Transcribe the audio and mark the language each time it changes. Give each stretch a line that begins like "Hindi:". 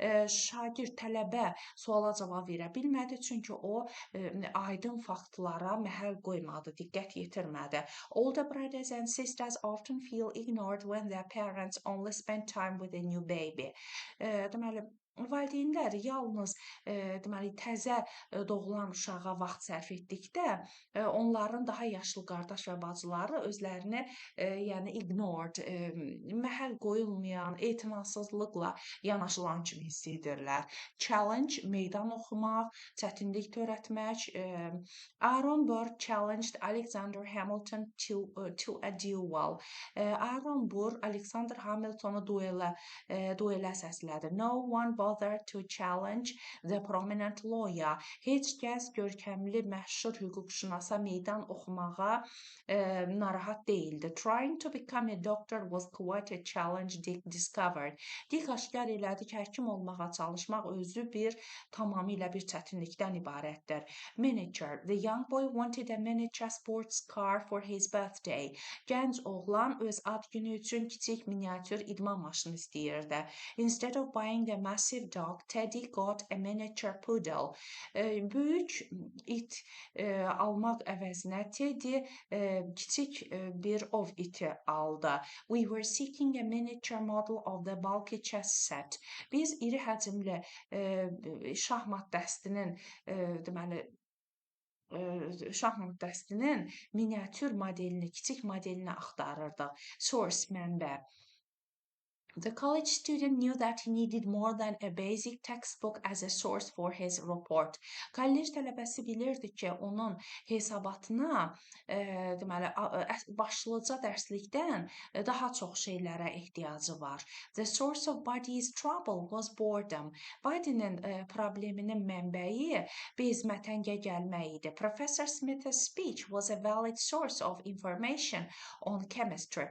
Azerbaijani: Şagird, tələbə suala cavab verə bilmədi, çünki o aydın faktlara məhəl qoymadı, diqqət yetirmədi.
English: Older brothers and sisters often feel ignored when their parents only spend time with a new baby.
Azerbaijani: Deməli, valideynlər yalnız deməli təzə doğulan uşağa vaxt sərf etdikdə onların daha yaşlı qardaş və bacıları özlərini yəni ignored, məhəl qoyulmayan, etinasızlıqla yanaşılan kimi hiss edirlər. Challenge, meydan oxumaq, çətinlik törətmək.
English: Aaron Burr challenged Alexander Hamilton to a duel.
Azerbaijani: Aaron Burr Alexander Hamiltonu duelə səslədi.
English: No one bothered to challenge the prominent lawyer.
Azerbaijani: Heç kəs görkəmli, məşhur hüquqşünasa meydan oxumağa narahat değildi.
English: Trying to become a doctor was quite a challenge, Dick discovered.
Azerbaijani: Dick aşkar elədi ki, həkim olmağa çalışmaq özü tamamilə bir çətinlikdən ibarətdir.
English: Miniature. The young boy wanted a miniature sports car for his birthday.
Azerbaijani: Gənc oğlan öz ad günü üçün kiçik miniatür idman maşını istəyirdi.
English: Instead of buying a massive dog, Teddy got a miniature poodle.
Azerbaijani: Böyük it almaq əvəzinə Teddy kiçik bir ov iti aldı.
English: We were seeking a miniature model of the bulky chess set.
Azerbaijani: Biz iri həcmli şahmat dəstinin deməli şahmat dəstinin miniatür modelini, kiçik modelini axtarırdıq. Source, mənbə.
English: The college student knew that he needed more than a basic textbook as a source for his report.
Azerbaijani: Kollec tələbəsi bilirdi ki, onun hesabatına deməli başlıca dərslikdən daha çox şeylərə ehtiyacı var.
English: The source of Buddy's trouble was boredom.
Azerbaijani: Buddy'nin probleminin mənbəyi bezmətəngə gəlmək idi.
English: Professor Smith's speech was a valid source of information on chemistry.